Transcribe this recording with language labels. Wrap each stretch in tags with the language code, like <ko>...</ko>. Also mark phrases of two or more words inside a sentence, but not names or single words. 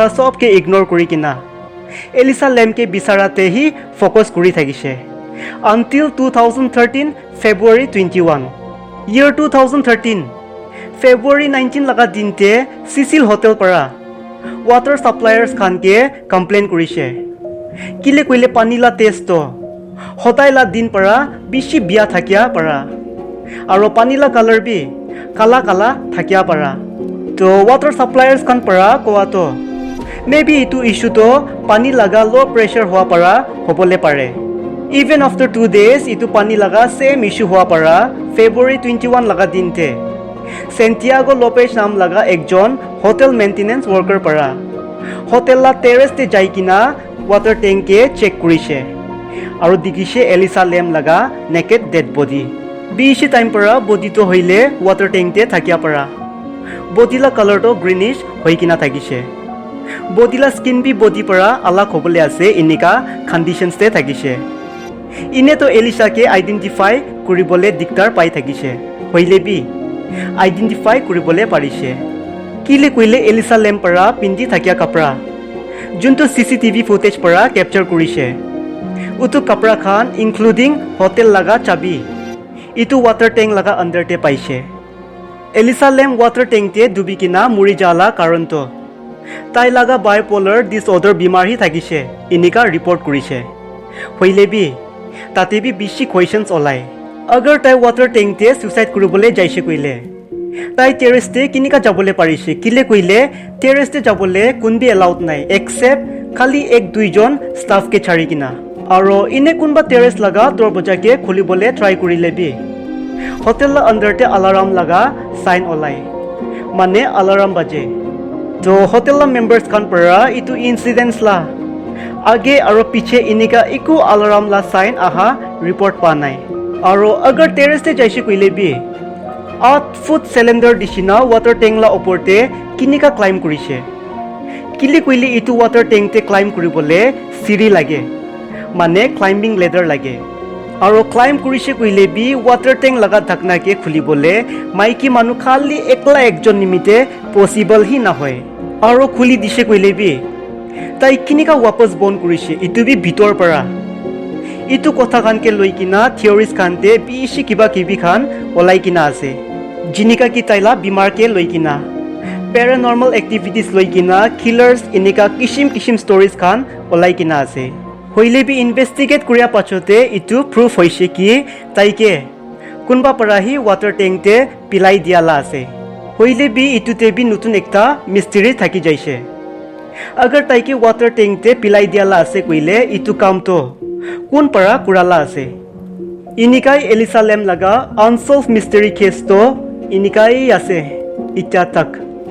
<nag>সবকে ইগনোৰ কৰি কিনা এলিছা লেমকে বিচাৰাতে হি ফোকাস কৰি থাকিছে</nag> <en>until 2013 February 21 year 2013 February 19</en> <nag>লগা দিনতে সিসিল হোটেল পৰা</nag> <en>water suppliers</en> <nag>খানকে কমপ্লেইন কৰিছে কিলে কইলে পানীলা টেষ্ট হতাইলা দিন পৰা বেছি বিয়া থাকিয়া পৰা আৰু পানীলা কালাৰ বি কালা থাকিয়া পৰা তো</nag> <en>water suppliers</en> <nag>kan para koa to maybe itu issue to pani laga</nag> <en>low pressure</en> <nag>hua para hobole pare. Even after 2 days itu pani laga same issue hua para February 21 laga din te Santiago Lopez নাম laga ekjon</nag> <en>hotel maintenance worker</en> <nag>para hotel la terrace te jai kina</nag> <en>water tank</en> <nag>ke check kurise aru dikise Elisa Lam laga</nag> <en>naked dead body</en> <nag>bishi time para body to hoile</nag> <en>water tank</en> <nag>te thakia para body la color to greenish hoi kina thakise body la skin bi body para alag hobole ase inika conditions te thakise ine to Elisa ke identify kuribole diktar pai thakise hoile bi identify kuribole parise kile koile Elisa Lam para pindi thakia kapra junto</nag> <en>CCTV footage</en> <nag>para capture kurise utu kapra khan including hotel laga chabi itu</nag> <en>water tank</en> <nag>laga under te paise Elisa Lam</nag> <en>water tank</en> <nag>te dubi kina muri jala karon to tai laga</nag> <en>bipolar disorder</en> <nag>bimar hi thakise inika report kurise hoile bi tate bi bishi questions olai agar tai</nag> <en>water tank</en> <nag>te suicide kuribole jaise koile tai terrace te kinika jabole parise kile koile terrace te jabole kunbi allowed nai except khali ek dui jon staff ke chari kina aro ine kunba terrace laga dorbaja ke khulibole try kurile bi hotel la under te alarm laga sign olai mane alarm baje to hotel la members khan para itu incidents la age aro piche inika iku alarm la sign aha report pa nai aro agar terrace te jaise koile bi</nag> <en>8 foot cylinder</en> <nag>dishina</nag> <en>water tank</en> <nag>la oporte kinika climb kurise kile koile itu</nag> <en>water tank</en> <nag>te climb kuribole siri lage mane</nag> <en>climbing ladder</en> <nag>lage aro climb kurise koile bi</nag> <en>water tank</en> <nag>laga dhakna ke khulibole maiki manu khali ekla ekjon nimite possible hi na hoy aro khuli dise koile bi tai kinika wapas bon kurise itu bi bitor para itu kotha khan ke loi kina theories khan te bishi kiba kibi khan olai kina ase jinika ki taila bimar ke loi kina</nag> <en>paranormal activities</en> <nag>loi kina killers inika kishim stories khan olai kina ase hoile bi investigate kuria pachote itu proof hoise ki taike kunba para hi</nag> <en>water tank</en> <nag>te pilai diala ase hoile bi itu te bi nutun ekta mystery thaki jaise agar taike</nag> <en>water tank</en> <nag>te pilai diala ase koile itu kam to kun para kurala ase inikai Elisa Lam laga</nag> <en>unsolved mystery case</en> <nag>to inikai ase itya tak</nag>